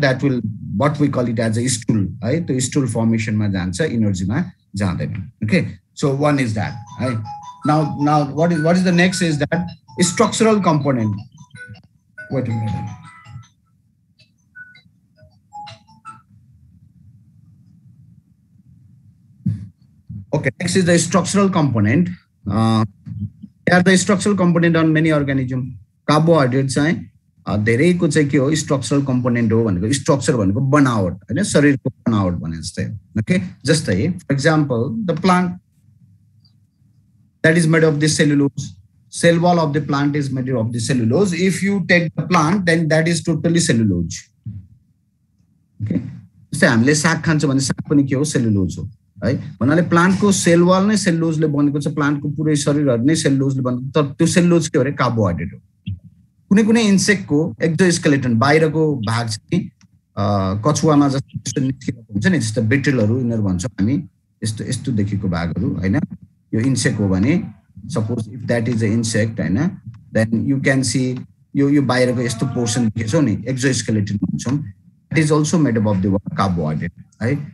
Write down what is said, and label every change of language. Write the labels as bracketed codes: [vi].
[en] That will, what we call it as a stool, है. [ne] त्यो stool formation मा जान्छ, एनर्जी मा जाँदैन. [en] Okay, so one is that, right? Now what is the next is that structural component. Wait a minute. Okay, next is the structural component. They are the structural component on many organisms. [ne] Carbohydrates चाहिँ धेरैको चाहिँ के हो, structural component हो भनेको. Structure भनेको बनावट हैन, शरीरको बनावट भने जस्तै. ओके, जस्तै for example the plant that is made of the cellulose. [en] Cell wall of the plant is made of the cellulose. If you take the plant, then that is totally cellulose. [ne] Okay, जस्तै हामीले साग खान्छौँ भने साग पनि के हो, cellulose हो है. भन्नाले प्लान्टको सेल वाल नै सेलुलोजले बनेको छ, प्लान्टको पुरै शरीरहरु नै सेलुलोजले बनेको. तर त्यो सेलुलोज के हो रे, कार्बोहाइड्रेट हो. कुनै कुनै इन्सेक्टको एक्जोस्केलेटन बाहिरको भाग चाहिँ कछुवामा जस्तो निस्केको हुन्छ नि, जस्तो बेटलहरु यिनीहरु भन्छौँ हामी, यस्तो यस्तो देखेको भागहरु हैन. यो इन्सेक्ट हो भने, [en] suppose if that is a insect [ne] हैन, [en] then you can see [ne] यो बाहिरको यस्तो पोर्सन देखेछौ नि, एक्जोस्केलेटन भन्छौँ. [en] It is also made up of the carbohydrate है.